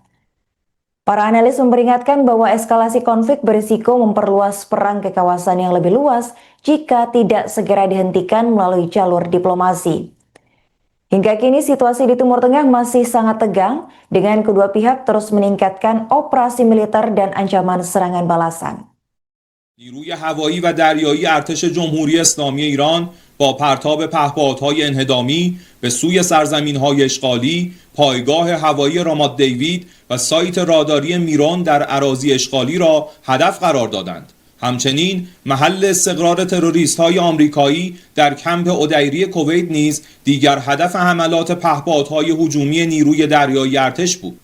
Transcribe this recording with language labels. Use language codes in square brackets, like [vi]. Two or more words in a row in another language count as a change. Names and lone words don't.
[id] Para analis memperingatkan bahwa eskalasi konflik berisiko memperluas perang ke kawasan yang lebih luas jika tidak segera dihentikan melalui jalur diplomasi. Hingga kini situasi di Timur Tengah masih sangat tegang dengan kedua pihak terus meningkatkan operasi militer dan ancaman serangan balasan. [fa] نیروی هوایی و دریایی ارتش جمهوری اسلامی ایران با پرتاب پهپادهای انهدامی به سوی سرزمین‌های اشغالی، پایگاه هوایی رامات دیوید و سایت راداری میرون در اراضی اشغالی را هدف قرار دادند. همچنین محل استقرار تروریست‌های آمریکایی در کمپ اودیری کویت نیز دیگر هدف حملات پهپادهای هجومی نیروی دریایی ارتش بود.